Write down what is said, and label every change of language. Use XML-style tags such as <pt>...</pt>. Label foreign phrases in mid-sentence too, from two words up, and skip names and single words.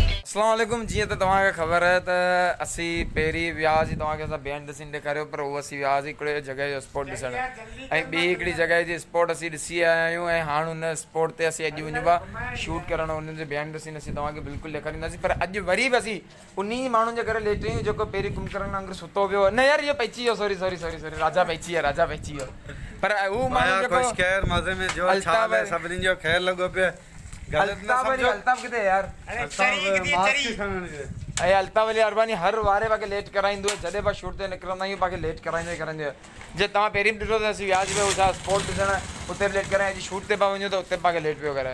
<ar>السلام علیکم.</ar> <sd>जी तो तव्हांखे ख़बर है तो असी पहिरीं वियासीं तव्हांखे असां</sd> <en>behind the scene</en> <sd>ॾेखारियो, पर उहो असीं वियासीं हिकिड़े जॻह जो स्पॉट ॾिसणु, ऐं ॿी हिकिड़ी जॻह जी स्पॉट असीं ॾिसी आया आहियूं, ऐं हाणे हुन स्पॉट ते असीं अॼु वञूं पिया शूट करणु। हुननि जो</sd> <en>behind the scene</en> <sd>असीं तव्हांखे बिल्कुलु ॾेखारींदासीं, पर अॼु वरी बि असीं उन माण्हुनि जे करे लेट आहियूं जेको पहिरीं कुंभकर्ण वांगुरु सुतो पियो। न यार, इहो पइजी वियो,</sd> <en>sorry sorry sorry sorry,</en> <sd>राजा पइजी वियो, राजा पइजी वियो। पर हू माण्हू जेको मज़े में जो छाल है सभिनी जो ख़ैर लॻो पियो। अल्ताफ किथे यार? ऐं अल्ताफ अली अरबानी हर वारे पाके लेट कराईंदो आहे, जॾहिं पाण शूट ते निकिरंदा आहियूं पाके लेट कराईंदो आहे। जे तव्हां पहिरीं बि ॾिठो त असीं वियासीं पियो छा स्पॉट ॾिसणु, हुते बि लेट कराए, अॼु शूट ते पिया वञूं त हुते पाके लेट पियो कराए।</sd>